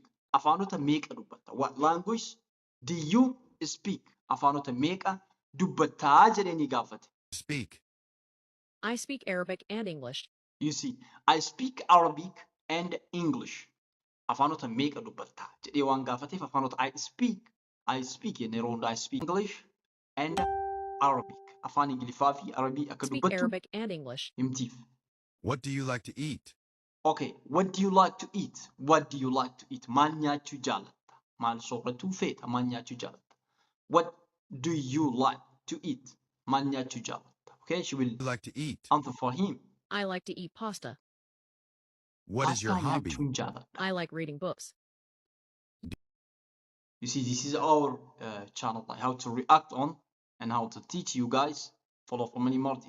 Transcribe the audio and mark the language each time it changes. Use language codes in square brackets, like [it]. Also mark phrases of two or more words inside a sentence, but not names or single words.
[om] Afaanota meeqa dubbatta? [en] What language do you speak? [om] Afaanota meeqa dubbattaa jedhanii gaafate. [en] Speak. I speak Arabic and English. You see, I speak Arabic and English. [om] Afaanota meeqa dubbattaa jedhee waan gaafateef afaanota [en] I speak [om] jennee yeroo hundaa [en] I speak English and Arabic. [om] Afaan Ingiliffaa fi Arabii akka [en] Speak [om] dubbattu [en] Arabic and English. [om] himtiif. [en] What do you like to eat? Okay, what do you like to eat? What do you like to eat? [om] Maal nyaachuu jaalatta? Maal sooratuu feeta? Maal nyaachuu jaalatta? What do you like to eat? Maal nyaachuu jaalatta? [en] Okay, she will You like to eat? answer for him. I like to eat pasta. What is your Pasta hobby? [om] nyaachuun jaaladha. [en] I like reading books. You see, this is our channel, like how to react on and how to teach you guys. Follow for many more.